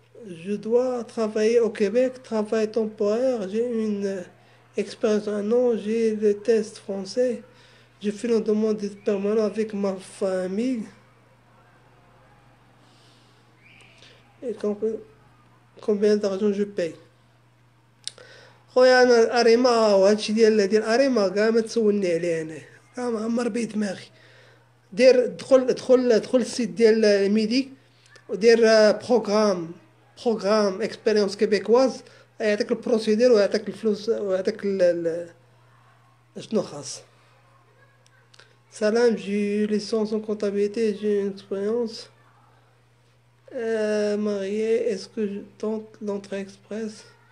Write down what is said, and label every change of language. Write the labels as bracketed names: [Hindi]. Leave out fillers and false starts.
[French] Je dois travailler au Québec, travail temporaire. J'ai une expérience un an, j'ai le test français. Je fais une demande d'être permanent avec ma famille. Et combien d'argent je paye. [Arabic] خويا انا الاريما وهادشي ديال اريما كاع ما تسولني عليه انا كاع معمر بيه دماغي. دير دخل السيت ديال ميدي ودير بروغرام اكسبيريونس كيبيكواز، يعطيك البروسيدير ويعطيك الفلوس ويعطيك شنو خاص. [French] سلام، جي ليسونس en comptabilité, j'ai une expérience. Marié, est-ce que je tente l'entrée express?